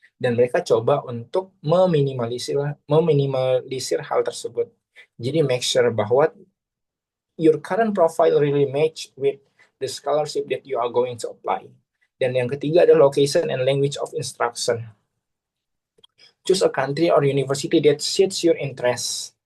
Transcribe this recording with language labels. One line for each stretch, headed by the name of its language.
Indonesian: Dan mereka coba untuk meminimalisir hal tersebut.
English: Jadi make sure bahwa your current profile really match with the scholarship that you are going to apply.
Indonesian: Dan yang ketiga adalah
English: location and language of instruction. Choose a country or university that suits your interest.